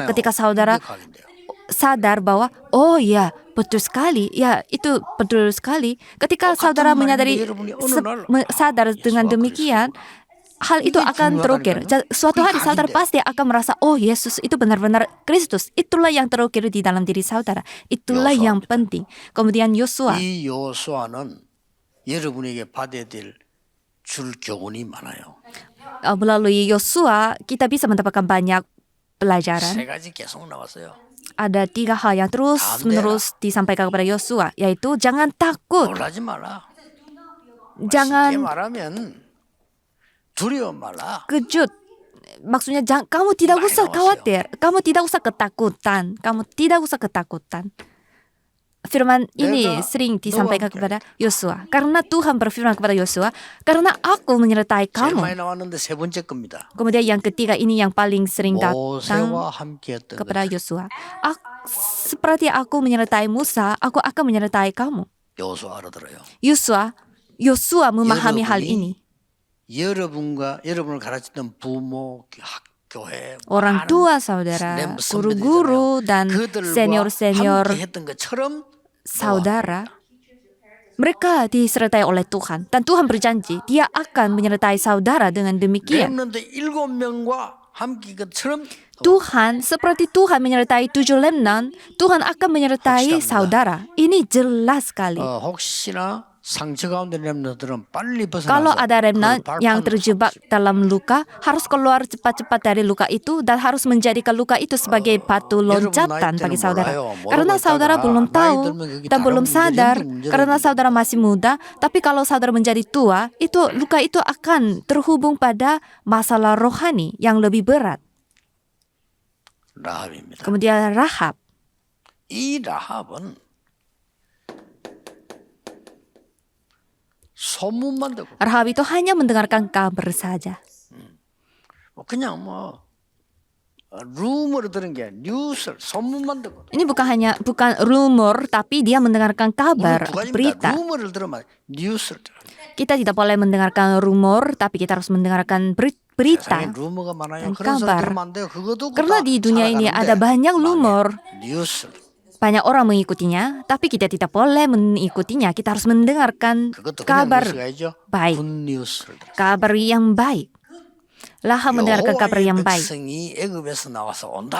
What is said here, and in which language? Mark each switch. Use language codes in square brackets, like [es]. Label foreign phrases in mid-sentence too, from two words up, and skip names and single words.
[id] Ketika saudara sadar bahwa, oh ya, betul sekali, ya itu betul sekali. Ketika saudara menyadari, sadar dengan demikian, hal itu akan terukir. Suatu hari saudara pasti akan merasa, oh Yesus itu benar-benar Kristus. Itulah yang terukir di dalam diri saudara. Itulah yang penting. Kemudian Yosua. [ko] 이 요수아는 여러분에게 받아야 될 줄 교훈이 많아요. [id] Melalui Yosua kita bisa mendapatkan banyak pelajaran. [ko] 세 가지 계속 나왔어요. [id] ada 3 hal yang terus-menerus disampaikan kepada Yosua, yaitu jangan takut, [ko] 놀라지 마라. 쉽게 [id] jangan [ko] 말하면 두려워 말라. [id] kejut. Maksudnya kamu tidak usah khawatir, kamu tidak usah ketakutan, kamu tidak usah ketakutan. Firman ini sering disampaikan kepada Yosua. Karena Tuhan berfirman kepada Yosua, karena aku menyertai [ko] 제일 [id] kamu. [ko] 많이 나왔는데 세 번째 겁니다. [id] Kemudian yang ketiga ini yang paling sering datang [ko] 모세와 함께했던 것. [id] kepada Yosua. Seperti aku menyertai Musa, aku akan menyertai kamu. [ko] 여호수아 알아들어요. [id] Yosua memahami hal ini. [ko] 여러분을 가르치던 부모, 교회, [id] Orang tua, saudara, guru-guru, dan senior-senior [ko] 했던 것처럼 [id] saudara, mereka disertai oleh Tuhan. Dan Tuhan berjanji, dia akan menyertai saudara dengan demikian. [ko] 렘넌트 7명과 함께 것처럼 [id] Tuhan, seperti Tuhan menyertai 7 lemnan, Tuhan akan menyertai saudara. Ini jelas sekali. [ko] 혹시나 상처 가운데 렘넌트들은 빨리 벗어나서 [id] Kalau ada remnant [ko] 그 [id] yang [ko] 발판으로 [id] terjebak dalam luka, harus keluar cepat-cepat dari luka itu dan harus menjadikan luka itu sebagai batu loncatan bagi saudara. Karena saudara belum tahu dan belum sadar, karena saudara masih muda, tapi kalau saudara menjadi tua, luka itu akan terhubung pada masalah rohani yang lebih berat. [ko] 라합입니다. [id] Kemudian Rahab. [ko] 이 라합은 소문만 듣고 [id] Rahab itu hanya mendengarkan kabar saja. [ko] 그냥 루머로 들은 게 뉴스 소문만 듣고 [id] Ini bukan rumor, tapi dia mendengarkan kabar, [ko] 두 가지입니다. [id] berita. [ko] 루머를 들으면 뉴스를 들어요. [id] Kita tidak boleh mendengarkan rumor, tapi kita harus mendengarkan berita. [ko] 세상에 루머가 많아요. [id] dan [ko] 그런 소리 [id] kabar. [ko] 들으면 안 돼요. 그것도 [id] Karena di dunia ini ada banyak rumor, [ko] 뉴스 [id] banyak orang mengikutinya, tapi kita tidak boleh mengikutinya. Kita harus mendengarkan [ko] 그것도 그냥 [id] kabar [ko] 뉴스가 아니죠. [id] baik, [ko] 굿뉴스를 들어요. [id] kabar yang baik. Lahap mendengarkan kabar yang baik. [ko] 백성이 애굽에서 나와서 온다.